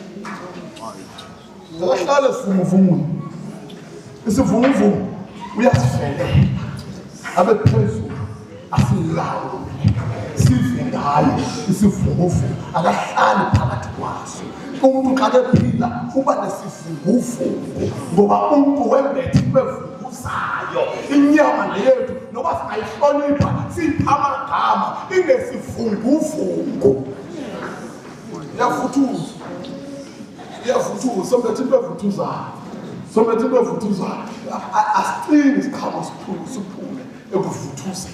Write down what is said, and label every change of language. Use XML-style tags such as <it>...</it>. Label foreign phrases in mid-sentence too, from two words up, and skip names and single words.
<xh>Akahlale sivunguvungule isivunguvungu uyasivelela abe phezulu asilawule sive ngayo isivunguvungu akahlali phakathi kwaso. Umuntu xa kephila uba nesivunguvungu ngoba umuntu wembethe imevunguzayo inyama leyethu noba singayihlonipha siyipha amagama ingesivunguvungu. Iyavuthuza iyavuthuza sombethe into evuthuzayo sombethe into evuthuzayo asicini isiqhamo siphume ekuvuthuzeni.</xh>